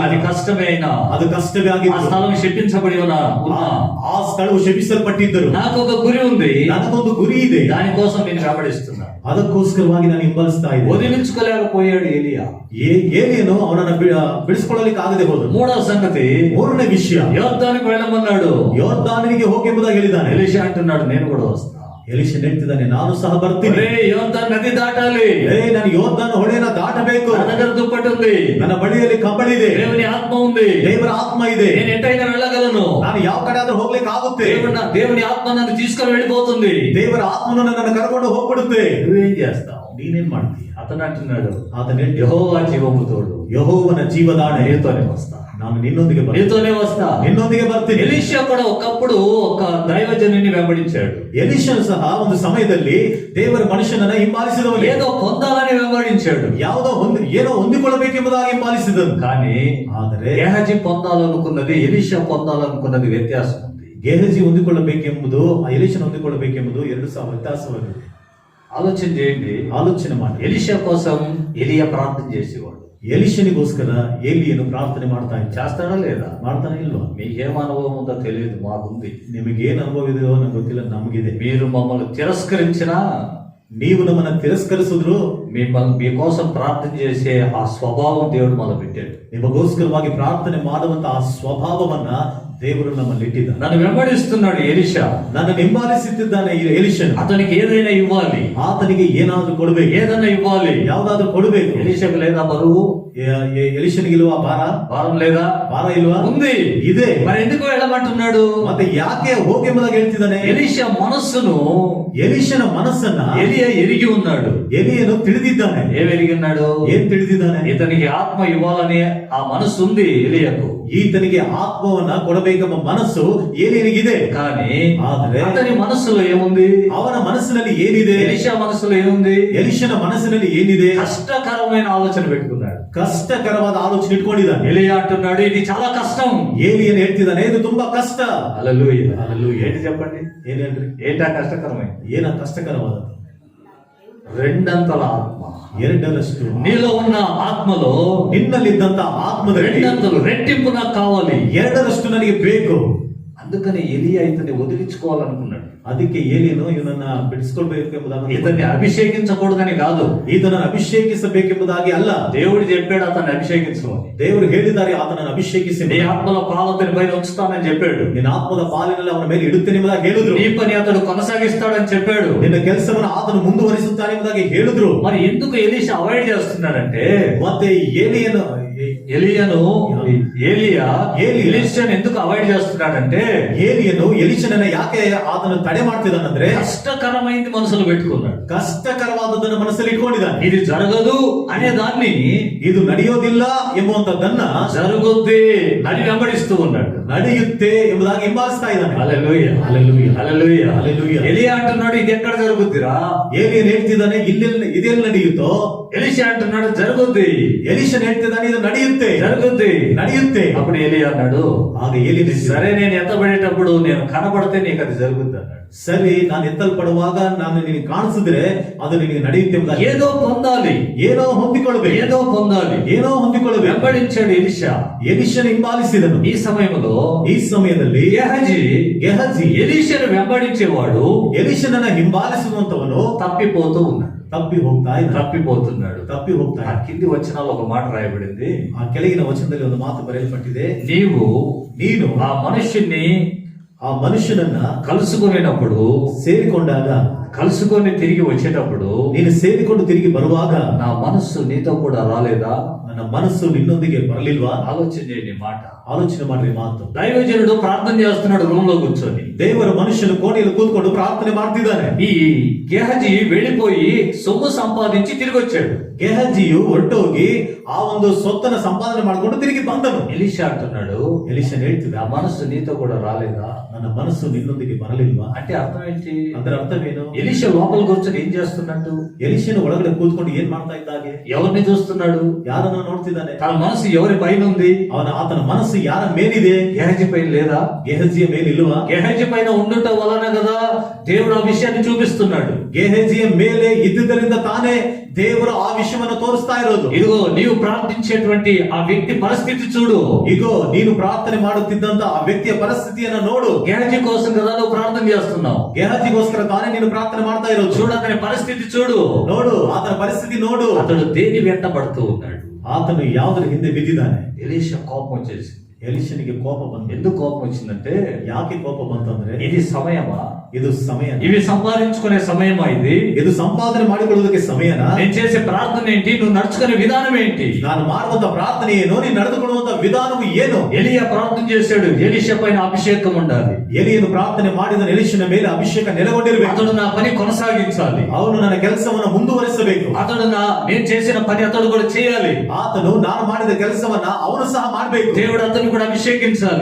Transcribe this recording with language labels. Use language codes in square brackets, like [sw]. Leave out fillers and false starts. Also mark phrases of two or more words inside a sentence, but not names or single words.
[te] అది కష్టమే అయినా, [kn] ಅದು ಕಷ್ಟವೇ ఆ ಆಗಿತ್ತು. [te] స్థలం శపించబడి ఉన్నా, [kn] ಆ ಸ್ಥಳವು ಶಪಿಸಲ್ಪಟ್ಟಿದ್ದರು. [te] నాకు ఒక గురి ఉంది, [kn] ನನಗೊಂದು ಗುರಿ ಇದೆ, [te] దానికోసం నేను వెంబడిస్తున్నా. [kn] ಅದಕ್ಕೋಸ್ಕರವಾಗಿ ನಾನು ಹಿಂಬಾಲಿಸ್ತಾ ಇದ್ದೆ. [te] వదిలించుకోలేకపోయాడు ఎలియా. [kn] ಏಲಿಯನು ಅವನನ್ನ ಬಿಡಿಸಿಕೊಳ್ಳಲಿಕ್ಕೆ ಆಗದೆ ಹೋದನು. [te] మూడవ సంగతి, [kn] 3ನೇ ವಿಷಯ, [te] యోర్దానికి వెళ్ళమన్నాడు. [kn] ಯೋರ್ದಾನಿಗೆ ಹೋಗಿ ಎಂಬುದಾಗಿ ಹೇಳಿದ್ದಾನೆ. [te] ఎలీషా అంటున్నాడు, నేను కూడా వస్తా. [kn] ಎಲೀಷನ್ ಹೇಳ್ತಿದ್ದಾನೆ, ನಾನು ಸಹ ಬರ್ತೀನಿ. [te] యోర్దాన్ నది దాటాలి, [kn] ನಾನು ಯೋರ್ದಾನ ಹೊಳೆಯನ್ನ ದಾಟಬೇಕು. [te] నా దగ్గర దుప్పటి ఉంది, [kn] ನನ್ನ ಬಳಿಯಲ್ಲಿ ಕಂಬಳಿ ಇದೆ, [te] దేవుని ఆత్మ ఉంది, [kn] ದೇವರ ಆತ್ಮ ಇದೆ, [te] నేను ఎట్టయినా వెళ్ళగలను, [kn] ನಾನು ಯಾವ ಕಡೆ ಆದ್ರೂ ಹೋಗ್ಲಿಕ್ಕೆ ಆಗುತ್ತೆ. [te] దేవుని ఆత్మ నన్ను తీసుకొని వెళ్ళిపోతుంది, [kn] ದೇವರ ಆತ್ಮನು ನನ್ನನ್ನು ಕರ್ಕೊಂಡು ಹೋಗ್ಬಿಡುತ್ತೆ. [te] నువ్వేం చేస్తావు? [kn] ನೀನೇನ್ ಮಾಡ್ತೀಯ? [te] అతను అంటున్నాడు, [kn] ಆತನ [te] యెహోవా జీవము తోడు, [kn] ಯೆಹೋವನ ಜೀವದಾಣೆ, [te] నీతోనే వస్తా, [kn] ನಾನು ನಿನ್ನೊಂದಿಗೆ ಬರ್ತೀನಿ, [te] నీతోనే వస్తా, [kn] ನಿನ್ನೊಂದಿಗೆ ಬರ್ತೀನಿ. [te] ఎలీషా కూడా ఒకప్పుడు ఒక దైవజనుని వెంబడించాడు. [kn] ಎಲೀಷನ್ ಸಹ ಒಂದು ಸಮಯದಲ್ಲಿ ದೇವರ ಮನುಷ್ಯನನ್ನ ಹಿಂಬಾಲಿಸಿದವನು. [te] ఏదో పొందాలని వెంబడించాడు, [kn] ಏನೋ ಹೊಂದಿಕೊಳ್ಳಬೇಕೆಂಬುದಾಗಿ ಹಿಂಬಾಲಿಸಿದನು. [te] కానీ [kn] ಆದರೆ [te] గెహజీ పొందాలనుకున్నది, ఎలీషా పొందాలనుకున్నది వ్యత్యాసం ఉంది. [kn] ಗೇಹಜಿ ಹೊಂದಿಕೊಳ್ಳಬೇಕೆಂಬುದು, ಎಲೀಷನ್ ಹೊಂದಿಕೊಳ್ಳಬೇಕೆಂಬುದು 2 ವ್ಯತ್ಯಾಸವಾಗಿದೆ. [te] ఆలోచన చేయండి, [kn] ಆಲೋಚನೆ ಮಾಡಿ. [te] ఎలీషా కోసం ఎలియా ప్రార్థన చేసేవాడు, [kn] ಎಲಿಷನಿಗೋಸ್ಕರ ಏಲಿಯನು ಪ್ರಾರ್ಥನೆ ಮಾಡ್ತಾ ಇದ್ದ. [te] చేస్తాడా లేదా? [kn] ಮಾಡ್ತಾನೆ ಇಲ್ವಾ? [te] మీకేం అనుభవం ఉందో తెలియదు, మాకుంది. [kn] ನಿಮಗೇನ್ ಅನುಭವ ಇದೆಯೋ ನಂಗೆ ಗೊತ್ತಿಲ್ಲ, ನಮಗಿದೆ. [te] మీరు మమ్మల్ని తిరస్కరించినా, [kn] ನೀವು ನಮ್ಮನ್ನ ತಿರಸ್ಕರಿಸಿದ್ರು [te] మీకోసం ప్రార్థన చేసే ఆ స్వభావం దేవుడు మొదలు పెట్టాడు. [kn] ನಿಮಗೋಸ್ಕರವಾಗಿ ಪ್ರಾರ್ಥನೆ ಮಾಡುವಂತ ಆ ಸ್ವಭಾವವನ್ನ ದೇವರು ನಮ್ಮಲ್ಲಿ ಇಟ್ಟಿದ್ದಾನೆ. [te] నన్ను వెంబడిస్తున్నాడు ఎలీషా, [kn] ನನ್ನ ಹಿಂಬಾಲಿಸುತ್ತಿದ್ದಾನೆ ಈ ಎಲಿಷನು. [te] అతనికి ఏదైనా ఇవ్వాలి, [kn] ಆತನಿಗೆ ಏನಾದ್ರೂ ಕೊಡಬೇಕು, [te] ఏదైనా ఇవ్వాలి. [kn] ಯಾವ್ದಾದ್ರೂ ಕೊಡಬೇಕು. [te] ఎలీషాకు లేదా బరువు? [kn] ಎಲಿಷನಿಗಿಲ್ವಾ [te] భారం లేదా? [kn] ಭಾರ ಇಲ್ವಾ? [te] ఉంది, [kn] ಇದೆ. [te] మరి ఎందుకు వెళ్ళమంటున్నాడు? [kn] ಮತ್ತೆ ಯಾಕೆ ಹೋಗೆಂಬುದಾಗಿ ಹೇಳ್ತಿದ್ದಾನೆ? [te] ఎలీషా మనస్సును [kn] ಎಲಿಷನ ಮನಸ್ಸನ್ನ [te] ఎలియా ఎరిగి ఉన్నాడు. [kn] ಎಲಿಯನು ತಿಳಿದಿದ್ದಾನೆ. [te] ఏం ఎరిగిన్నాడు? [kn] ಏನ್ ತಿಳಿದಿದ್ದಾನೆ? [te] ఇతనికి ఆత్మ ఇవ్వాలని ఆ మనస్సు ఉంది ఎలియాకు. [kn] ಈತನಿಗೆ ಆತ್ಮವನ್ನ ಕೊಡಬೇಕೆಂಬ ಮನಸ್ಸು ಏಲಿಯನಿಗಿದೆ. [te] కానీ [kn] ಆದರೆ [te] అతని మనస్సులో ఏముంది? [kn] ಅವನ ಮನಸ್ಸಿನಲ್ಲಿ ಏನಿದೆ? [te] ఎలీషా మనస్సులో ఏముంది? [kn] ಎಲಿಷನ ಮನಸ್ಸಿನಲ್ಲಿ ಏನಿದೆ? [te] కష్టకరమైన ఆలోచన పెట్టుకున్నాడు. [kn] ಕಷ್ಟಕರವಾದ ಆಲೋಚನೆ ಇಟ್ಕೊಂಡಿದ್ದಾನೆ. [te] ఎలియా అంటున్నాడు, ఇది చాలా కష్టం. [kn] ಏಲಿಯನ್ ಹೇಳ್ತಿದ್ದಾನೆ, ಇದು ತುಂಬಾ ಕಷ್ಟ. [te] హల్లెలూయా. [kn] హల్లెలూయా. [te] ఏంటి చెప్పండి? [kn] ಏನ್ ಹೇಳ್ರಿ? [te] ఏంటా కష్టకరమైంది? [kn] ಏನ ಕಷ್ಟಕರವಾದದ್ದು? [te] రెండంతల ఆత్మ. [kn] ಎರಡರಷ್ಟು [te] నీలో ఉన్న ఆత్మలో [kn] ನಿನ್ನಲ್ಲಿದ್ದಂತ ಆತ್ಮದಲ್ಲಿ [te] రెండంతలు రెట్టింపు నాకు కావాలి. [kn] ಎರಡರಷ್ಟು ನನಗೆ ಬೇಕು. [te] అందుకని ఎలియా ఇతన్ని వదిలించుకోవాలనుకున్నాడు. [kn] ಅದಕ್ಕೆ ಏಲಿಯನು ಇವನನ್ನ ಬಿಡಿಸ್ಕೊಳ್ಬೇಕೆಂಬುದಾಗಿ, [te] ఇతన్ని అభిషేకించకూడదని కాదు, [kn] ಈತನನ್ನು ಅಭಿಷೇಕಿಸಬೇಕೆಂಬುದಾಗಿ ಅಲ್ಲ. [te] దేవుడు చెప్పాడు అతన్ని అభిషేకించమని. [kn] ದೇವರು ಹೇಳಿದ್ದಾರೆ ಆತನನ್ನು ಅಭಿಷೇಕಿಸಿ, [te] నీ ఆత్మలో పాలు అతని పైన ఉంచుతానని చెప్పాడు. [kn] ನಿನ್ನ ಆತ್ಮದ ಪಾಲಿನಲ್ಲಿ ಅವನ ಮೇಲೆ ಇಡುತ್ತೇನೆ ಎಂಬುದಾಗಿ ಹೇಳಿದ್ರು. [te] నీ పని అతడు కొనసాగిస్తాడని చెప్పాడు. [kn] ನಿನ್ನ ಕೆಲಸವನ್ನು ಆತನು ಮುಂದುವರಿಸುತ್ತಾನೆ ಎಂಬುದಾಗಿ ಹೇಳಿದ್ರು. [te] మరి ఎందుకు ఎలీషా అవాయిడ్ చేస్తున్నాడంటే, [kn] ಮತ್ತೆ ಏಲಿಯನು [te] ఏలియా ఎలీషాను ఎందుకు అవాయిడ్ చేస్తున్నాడంటే, [kn] ಏಲಿಯನು ಎಲಿಷನನ್ನ ಯಾಕೆ ಆತನು ತಡೆ ಮಾಡ್ತಿದ್ದಾನಂದ್ರೆ, [te] కష్టకరమైంది మనసులో పెట్టుకున్నాడు. [kn] ಕಷ್ಟಕರವಾದದನ್ನ ಮನಸ್ಸಲ್ಲಿ ಇಟ್ಕೊಂಡಿದ್ದಾನೆ. [te] ఇది జరగదు అనే దాన్ని [kn] ಇದು ನಡೆಯೋದಿಲ್ಲ ಎಂಬುವಂತದ್ದನ್ನ [te] జరుగుద్ది అని వెంబడిస్తూ ఉన్నాడు. [kn] ನಡೆಯುತ್ತೆ ಎಂಬುದಾಗಿ ಹಿಂಬಾಲಿಸ್ತಾ ಇದ್ದಾನೆ. [te] హల్లెలూయా, [kn] హల్లెలూయా, [te] హల్లెలూయా, [kn] హల్లెలూయా. [te] ఎలియా అంటున్నాడు, ఇది ఎక్కడ జరుగుద్దిరా? [kn] ಏಲಿಯನ್ ಹೇಳ್ತಿದ್ದಾನೆ, ಇದೆಲ್ಲ ನಡೆಯುತ್ತೋ? [te] ఎలీషా అంటున్నాడు, జరుగుద్ది. [kn] ಎಲಿಷನ್ ಹೇಳ್ತಿದ್ದಾನೆ, ಇದು ನಡೆಯುತ್ತೆ, [te] జరుగుద్ది, [kn] ನಡೆಯುತ್ತೆ. [te] అప్పుడు ఎలియా అన్నాడు, [kn] ಆಗ ಏಲಿಯನ್ [te] సరే నేను ఎత్తబడేటప్పుడు నేను కనబడితే నీకు అది జరుగుద్ది అన్నాడు. [kn] ಸರಿ, ನಾನು ಎತ್ತಲ್ಪಡುವಾಗ ನಾನು ನಿನಗೆ ಕಾಣಿಸಿದ್ರೆ ಅದು ನಿನಗೆ ನಡೆಯುತ್ತೆ ಎಂಬುದಾಗಿ. [te] ఏదో పొందాలి, [kn] ಏನೋ ಹೊಂದಿಕೊಳ್ಳಬೇಕು, [te] ఏదో పొందాలి, [kn] ಏನೋ ಹೊಂದಿಕೊಳ್ಳಬೇಕು. [te] వెంబడించాడు ఎలీషా. [kn] ಎಲಿಷನ್ ಹಿಂಬಾಲಿಸಿದನು. [te] ఈ సమయంలో [kn] ಈ ಸಮಯದಲ್ಲಿ [te] గెహజీ ఎలీషాను వెంబడించేవాడు [kn] ಎಲಿಷನನ್ನ ಹಿಂಬಾಲಿಸುವಂತವನು [te] తప్పిపోతూ ఉన్నాడు. [kn] ತಪ್ಪಿ ಹೋಗ್ತಾ [te] ఆ కింది వచనాల్లో ఒక మాట రాయబడింది. [kn] ಆ ಕೆಳಗಿನ ವಚನದಲ್ಲಿ ಒಂದು ಮಾತು ಬರೆಯಲ್ಪಟ್ಟಿದೆ, [te] ನೀನು ఆ మనుష్యుని [kn] ಆ ಮನುಷ್ಯನನ್ನ [te] కలుసుకునేటప్పుడు, కలుసుకొని తిరిగి వచ్చేటప్పుడు, [kn] ನೀನು ಸೇರಿಕೊಂಡು ತಿರುಗಿ ಬರುವಾಗ [te] నా మనస్సు నీతో కూడా రాలేదా? [kn] ನನ್ನ ಮನಸ್ಸು ನಿನ್ನೊಂದಿಗೆ ಬರಲಿಲ್ವಾ? [te] ఆలోచన చేయండి మాట. [kn] ಆಲೋಚನೆ ಮಾಡ್ರಿ ಮಾತು. [te] దైవజనుడు ప్రార్థన చేస్తున్నాడు రూమ్ లో కూర్చొని. [kn] ದೇವರ ಮನುಷ್ಯನು ಕೋಣೆಯಲ್ಲಿ ಕೂತ್ಕೊಂಡು ಪ್ರಾರ್ಥನೆ ಮಾಡ್ತಿದ್ದಾನೆ. [te] ఈ గెహజీ వెళ్ళిపోయి సొమ్ము సంపాదించి తిరిగి వచ్చాడు. [kn] గెహజీయು ಹೊರಟೋಗಿ ಆ ಒಂದು ಸೊತ್ತನ್ನ ಸಂಪಾದನೆ ಮಾಡ್ಕೊಂಡು ತಿರುಗಿ ಬಂದನು. [te] ఎలీషా అంటున్నాడు, [kn] ಎಲಿಷನ್ ಹೇಳ್ತಿದ್ದ, [te] ఆ మనస్సు నీతో కూడా రాలేదా? [kn] ನನ್ನ ಮನಸ್ಸು ನಿನ್ನೊಂದಿಗೆ ಬರಲಿಲ್ವಾ? [te] అంటే అర్థం ఏంటి? [kn] ಅದರ ಅರ್ಥವೇನು? [te] ఎలీషా లోపల కూర్చొని ఏం చేస్తున్నట్టు? [kn] ಎಲಿಷನು ಒಳಗಡೆ ಕೂತ್ಕೊಂಡು ಏನ್ ಮಾಡ್ತಾ ಇದ್ದಾಗೆ? [te] ఎవరిని చూస్తున్నాడు? [kn] ಯಾರನ್ನ ನೋಡ್ತಿದ್ದಾನೆ? [te] తన మనసు ఎవరి పైన ఉంది? [kn] ಆತನ ಮನಸ್ಸು ಯಾರ ಮೇಲಿದೆ? [te] గెహజీ పైన లేదా? [kn] గెహజిಯ ಮೇಲಿಲ್ವಾ? [te] గెహజీ పైన ఉండుట వలన కదా దేవుడు ఆ విషయాన్ని చూపిస్తున్నాడు. [kn] గెహజిಯ ಮೇಲೆ ಇದ್ದುದರಿಂದ ತಾನೇ ದೇವರು ಆ ವಿಷಯವನ್ನು ತೋರಿಸ್ತಾ ಇರೋದು. [te] ఇదిగో నీవు ప్రార్థించేటువంటి ఆ వ్యక్తి పరిస్థితి చూడు. [kn] ఇగో ನೀನು ಪ್ರಾರ್ಥನೆ ಮಾಡುತ್ತಿದ್ದಂತ ಆ ವ್ಯಕ್ತಿಯ ಪರಿಸ್ಥಿತಿಯನ್ನ ನೋಡು. [te] గెహజీ కోసం కదా నువ్వు ప్రార్థన చేస్తున్నావు. [kn] గెహజిಗೋಸ್ಕರ ತಾನೇ ನೀನು ಪ್ರಾರ್ಥನೆ ಮಾಡ್ತಾ ಇರೋದು. [te] చూడు అతని పరిస్థితి చూడు. [kn] ನೋಡು ಆತನ ಪರಿಸ್ಥಿತಿ ನೋಡು. [te] అతడు దేని వెంట పడుతూ ఉన్నాడు? [kn] ಆತನು ಯಾವುದರ ಹಿಂದೆ ಬಿದ್ದಿದ್ದಾನೆ? [te] ఎలీషా కోపం వచ్చేసింది. [kn] ಎಲಿಷನಿಗೆ ಕೋಪ ಬಂತು. [te] ఎందుకు కోపం వచ్చిందంటే, [kn] ಯಾಕೆ ಕೋಪ ಬಂತಂದ್ರೆ, [te] ఇది సమయమా? [kn] ಇದು ಸಮಯ, [te] ఇవి సంపాదించుకునే సమయమా? [kn] ಇದು ಸಂಪಾದನೆ ಮಾಡಿಕೊಳ್ಳುವುದಕ್ಕೆ ಸಮಯನಾ? [te] నేను చేసే ప్రార్థన ఏంటి? నువ్వు నడుచుకునే విధానం ఏంటి? [kn] ನಾನು ಮಾಡುವಂತ ಪ್ರಾರ್ಥನೆ ಏನು? ನೀನು ನಡೆದುಕೊಳ್ಳುವಂತ ವಿಧಾನವು ಏನು? [te] ఎలియా ప్రార్థన చేశాడు, ఎలీషా పైన అభిషేకం ఉండాలి. [kn] ಎಲಿಯನು ಪ್ರಾರ್ಥನೆ ಮಾಡಿದ ಎಲಿಷನ ಮೇಲೆ ಅಭಿಷೇಕ ನೆಲೆಗೊಂಡಿರಬೇಕು. [te] అతడు నా పని కొనసాగించాలి. [kn] ಅವನು ನನ್ನ ಕೆಲಸವನ್ನು ಮುಂದುವರಿಸಬೇಕು. [te] నేను చేసిన పని అతడు కూడా చేయాలి. [kn] ಆತನು ನಾನು ಮಾಡಿದ ಕೆಲಸವನ್ನ ಅವನು ಸಹ ಮಾಡಬೇಕು. [te] దేవుడు అతను కూడా అభిషేకించాలి.